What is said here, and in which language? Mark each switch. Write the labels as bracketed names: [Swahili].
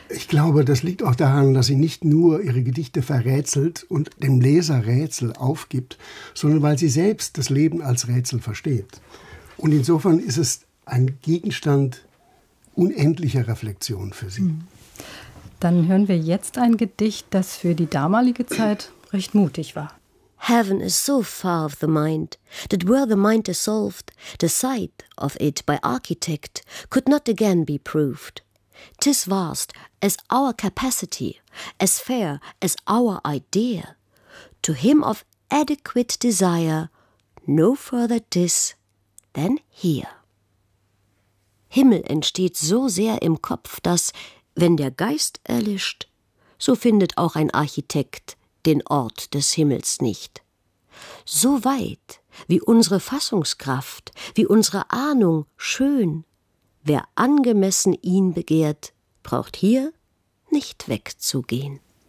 [German] Ich glaube, das liegt auch daran, dass sie nicht nur ihre Gedichte verrätselt und dem Leser Rätsel aufgibt, sondern weil sie selbst das Leben als Rätsel versteht. Und insofern ist es ein Gegenstand unendlicher Reflexion für sie. Dann hören wir jetzt ein Gedicht, das für die damalige Zeit recht mutig war. [English] Heaven is so far of the mind, that were the mind dissolved, the sight of it by architect could not again be proved. 'Tis vast as our capacity, as fair as our idea, to him of adequate desire, no further this than here. [German] Himmel entsteht so sehr im Kopf, dass, wenn der Geist erlischt, so findet auch ein Architekt den Ort des Himmels nicht. So weit, wie unsere Fassungskraft, wie unsere Ahnung schön, wer angemessen ihn begehrt, braucht hier nicht wegzugehen.